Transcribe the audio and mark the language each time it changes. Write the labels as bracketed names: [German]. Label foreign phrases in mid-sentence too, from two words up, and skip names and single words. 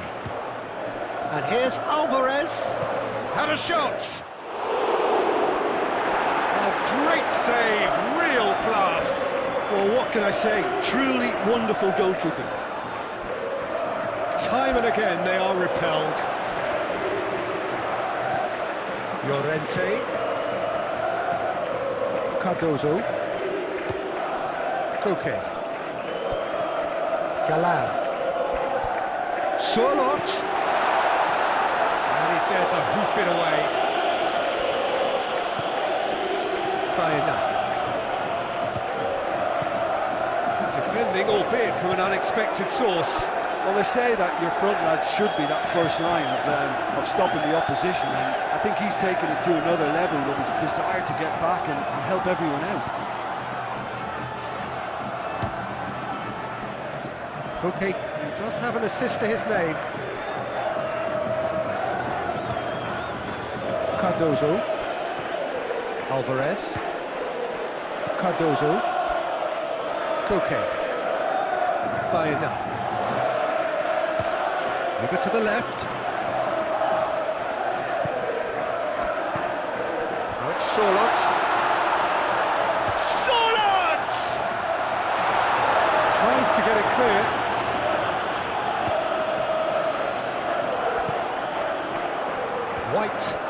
[English] And here's Alvarez. Had a shot. A great save, real class. Well, what can I say? Truly wonderful goalkeeping. Time and again they are repelled. Llorente. Cardozo. Koke. Galan. Surlot. And he's there to hoof it away. Baena. albeit from an unexpected source. Well, they say that your front lads should be that first line of stopping the opposition, and I think he's taken it to another level with his desire to get back and help everyone out. Koke does have an assist to his name. Cardozo. Alvarez. Cardozo. Koke. Baena. Over to the left. That's Sorloth. Sorloth! Tries to get it clear. White.